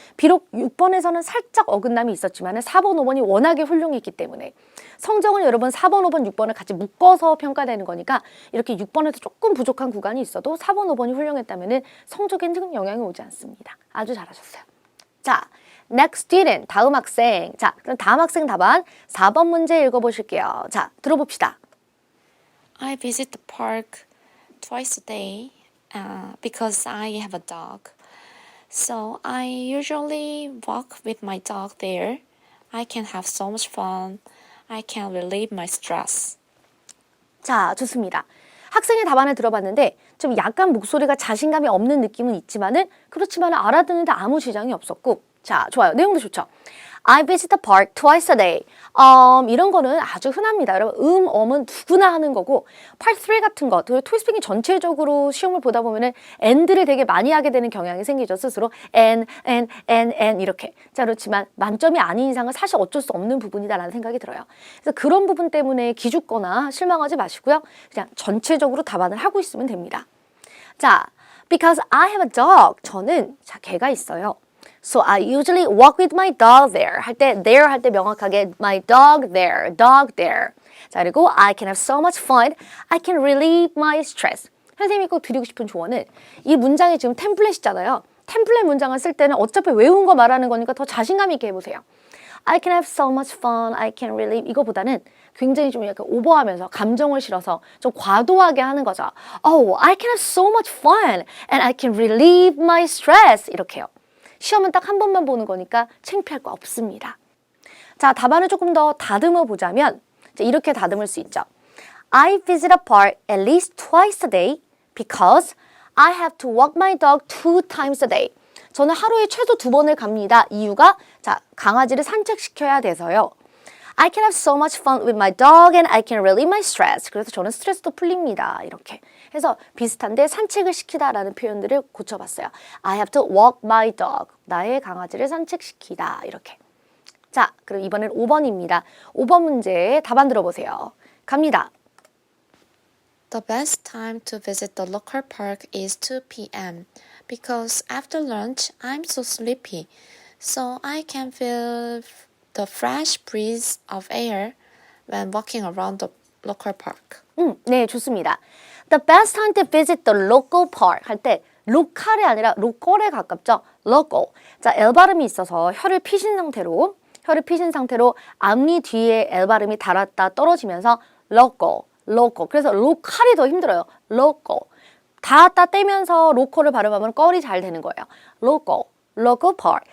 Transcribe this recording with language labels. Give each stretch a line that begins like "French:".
Korean: 비록 6번에서는 살짝 어긋남이 있었지만은 4번, 5번이 워낙에 훌륭했기 때문에 성적은 여러분 4번, 5번, 6번을 같이 묶어서 평가되는 거니까 이렇게 6번에도 조금 부족한 구간이 있어도 4번, 5번이 훌륭했다면은 성적에는 영향이 오지 않습니다. 아주 잘하셨어요. 자,
English: next student,
Korean: 다음 학생. 자, 그럼 다음 학생 답안 4번 문제 읽어보실게요. 자, 들어봅시다.
English: I visit the park twice a day because I have a dog. So I usually walk with my dog there. I can have so much fun. I can relieve my stress.
Korean: 자, 좋습니다. 학생의 답안을 들어봤는데 좀 약간 목소리가 자신감이 없는 느낌은 있지만은 그렇지만 알아듣는데 아무 지장이 없었고 자, 좋아요. 내용도 좋죠.
English: I visit the park twice a day.
Korean: 이런 거는 아주 흔합니다. 여러분, 엄은 누구나 하는 거고 Part 3 같은 거, 토익스피킹 전체적으로 시험을 보다 보면은 and를 되게 많이 하게 되는 경향이 생기죠. 스스로 and 이렇게. 자, 그렇지만 만점이 아닌 이상은 사실 어쩔 수 없는 부분이다라는 생각이 들어요. 그래서 그런 부분 때문에 기죽거나 실망하지 마시고요. 그냥 전체적으로 답안을 하고 있으면 됩니다.
English: 자, because I have a dog.
Korean: 저는 개가 있어요.
English: So I usually walk with my dog there.
Korean: 할 때 there 할 때 명확하게
English: my dog there.
Korean: 자, 그리고
English: I can have so much fun. I can relieve my stress.
Korean: 선생님이 꼭 드리고 싶은 조언은 이 문장이 지금 템플릿이잖아요. 템플릿 문장을 쓸 때는 어차피 외운 거 말하는 거니까 더 자신감 있게 해보세요.
English: I can have so much fun. I can relieve.
Korean: 이거보다는 굉장히 좀 약간 오버하면서 감정을 실어서 좀 과도하게 하는 거죠.
English: Oh, I can have so much fun. And I can relieve my stress.
Korean: 이렇게요. 시험은 딱 한 번만 보는 거니까 창피할 거 없습니다. 자, 답안을 조금 더 다듬어 보자면 이렇게 다듬을 수 있죠.
English: I visit a park at least twice a day because I have to walk my dog 2 times a day.
Korean: 저는 하루에 최소 2번을 갑니다. 이유가 강아지를 산책시켜야 돼서요.
English: I can have so much fun with my dog and I can relieve my stress.
Korean: 그래서 저는 스트레스도 풀립니다. 이렇게 해서 비슷한데 산책을 시키다라는 표현들을 고쳐봤어요.
English: I have to walk my dog.
Korean: 나의 강아지를 산책시키다. 이렇게. 자, 그럼 이번엔 5번입니다. 5번 문제 답안 들어보세요. 갑니다.
English: The best time to visit the local park is 2 p.m. because after lunch I'm so sleepy, so I can feel the fresh breeze of air when walking around the local park.
Korean: 네, 좋습니다.
English: The best time to visit the local park
Korean: 할 때 로컬이 아니라 로컬에 가깝죠.
English: local.
Korean: 자, L 발음이 있어서 혀를 피신 상태로 앞니 뒤에 L 발음이 달았다 떨어지면서 local. 그래서 로컬이 더 힘들어요.
English: local.
Korean: 닿았다 떼면서 로컬을 발음하면 껄이 잘 되는 거예요.
English: local park.